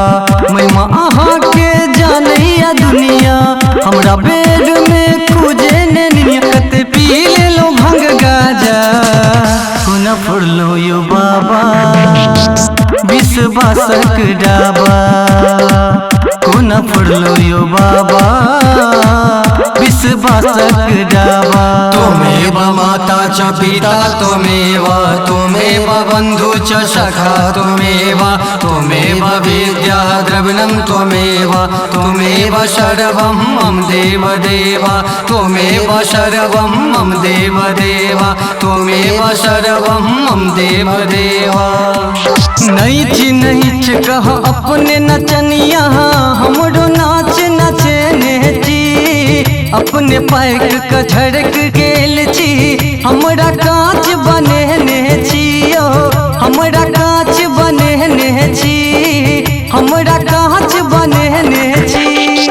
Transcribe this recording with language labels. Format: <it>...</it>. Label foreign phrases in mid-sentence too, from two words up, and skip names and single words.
<mai>महिमा अहाँ के जानैया दुनिया हमरा बेर में खूजे ने निनिया कते पी ले लो भंग गाजा खुना पुरलो यो बाबा विश्वासक डाबा खुना पुरलो यो बाबा विश्वासक डाबा।</mai> <sa>त्वमेव माता च पिता त्वमेव बन्धु च सखा त्वमेव विद्या द्रविणं त्वमेव सर्वं मम देवदेव त्वमेव सर्वं मम देवदेव त्वमेव सर्वं मम देवदेव।</sa> <mai>नहीं कह अपने नचनिया हमरो नाच नचे नेची अपने पैक का झड़क गेल छी हमरा कांच बने नेचियो हमरा कांच बने नेची हमरा कांच बने नेची।</mai>